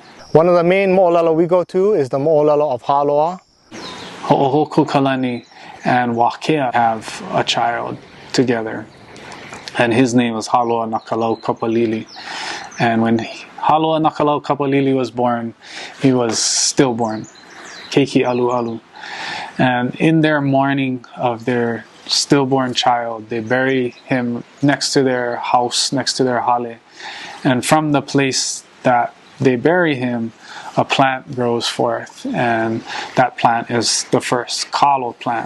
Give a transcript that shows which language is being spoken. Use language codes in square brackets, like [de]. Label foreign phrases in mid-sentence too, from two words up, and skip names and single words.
[en] One of the main mo'olelo we go to is the mo'olelo of Haloa. Ho'ohoku Kalani and Wakea have a child together, and his name is Haloa Nakalau Kapalili. And when Haloa Nakalau Kapalili was born, he was stillborn, [haw] keiki alu alu. [en] And in their mourning of their stillborn child, they bury him next to their house, next to their hale. And from the place that they bury him, a plant grows forth, and that plant is the first kalo plant.